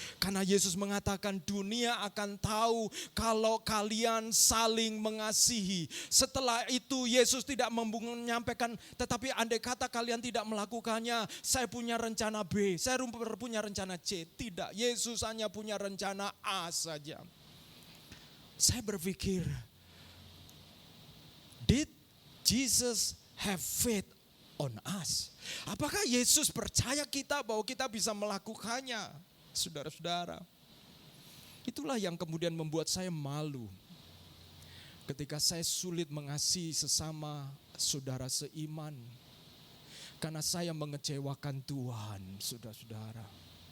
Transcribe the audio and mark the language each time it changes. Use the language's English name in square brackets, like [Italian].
[Indonesian] Karena Yesus mengatakan dunia akan tahu kalau kalian saling mengasihi. Setelah itu Yesus tidak menyampaikan, tetapi andai kata kalian tidak melakukannya, saya punya rencana B, saya punya rencana C. Tidak, Yesus hanya punya rencana A saja. Saya berpikir, [English] did Jesus have faith on us? [Indonesian] Apakah Yesus percaya kita bahwa kita bisa melakukannya? Saudara-saudara, itulah yang kemudian membuat saya malu ketika saya sulit mengasihi sesama saudara seiman karena saya mengecewakan Tuhan, saudara-saudara.